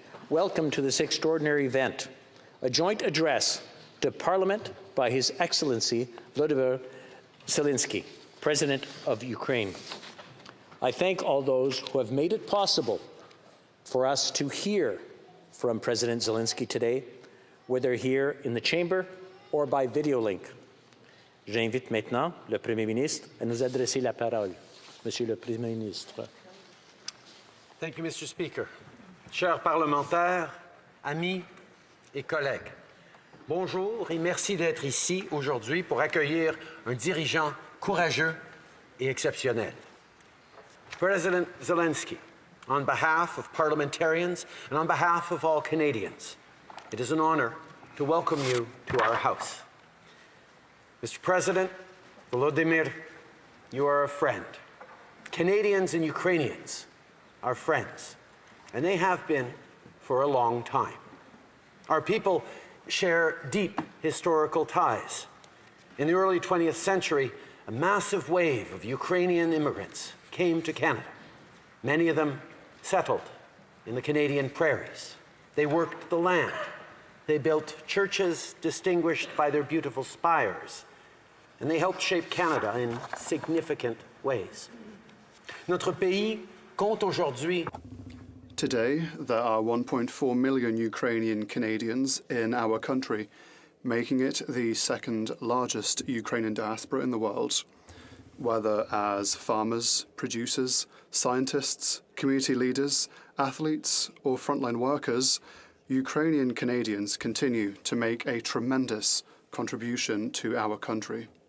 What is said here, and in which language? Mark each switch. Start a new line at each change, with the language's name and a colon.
English: Welcome to this extraordinary event, a joint address to Parliament by His Excellency Volodymyr Zelenskyy, President of Ukraine. I thank all those who have made it possible for us to hear from President Zelenskyy today, whether here in the chamber or by video link.
French: J'invite maintenant le Premier ministre à nous adresser la parole. Monsieur le Premier ministre.
English: Thank you, Mr. Speaker.
French: Chers parlementaires, amis et collègues, bonjour et merci d'être ici aujourd'hui pour accueillir un dirigeant courageux et exceptionnel.
English: President Zelenskyy, on behalf of parliamentarians and on behalf of all Canadians, it is an honor to welcome you to our House. Mr. President, Volodymyr, you are a friend. Canadians and Ukrainians are friends, and they have been for a long time. Our people share deep historical ties. In the early 20th century, a massive wave of Ukrainian immigrants came to Canada. Many of them settled in the Canadian prairies. They worked the land. They built churches distinguished by their beautiful spires, and they helped shape Canada in significant ways.
French: Notre pays compte aujourd'hui.
English: Today, there are 1.4 million Ukrainian Canadians in our country, making it the second largest Ukrainian diaspora in the world. Whether as farmers, producers, scientists, community leaders, athletes, or frontline workers, Ukrainian Canadians continue to make a tremendous contribution to our country.